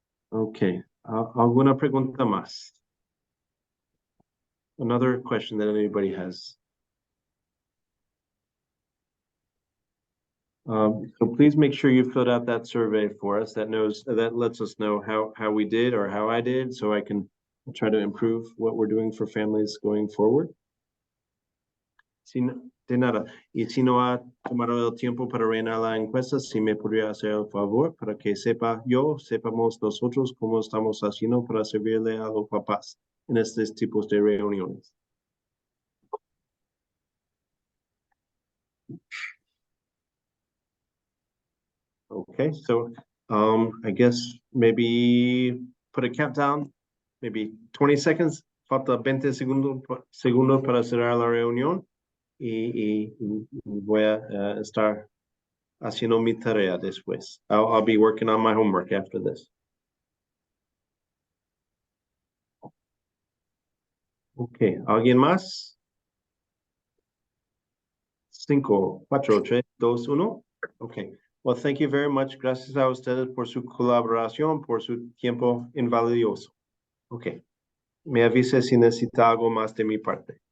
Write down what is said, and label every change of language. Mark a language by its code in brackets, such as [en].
[es] Okay, ¿alguna pregunta más? [en] Another question that anybody has? So please make sure you filled out that survey for us. That lets us know how we did or how I did, so I can try to improve what we're doing for families going forward. [es] De nada. Y si no ha tomado el tiempo para rellenar la encuesta, si me podría hacer el favor para que sepamos nosotros cómo estamos haciendo para servirle a los papás en estos tipos de reuniones. [en] Okay, so I guess maybe put a countdown, maybe 20 seconds. [es] Falta 20 segundos para cerrar la reunión y voy a estar haciendo mi tarea después. [en] I'll be working on my homework after this. [es] Okay, ¿alguien más? [en] 5, 4, 3, 2, 1. Okay. Well, thank you very much. [es] Gracias a ustedes por su colaboración, por su tiempo invalioso. Okay. Me avise si necesita algo más de mi parte.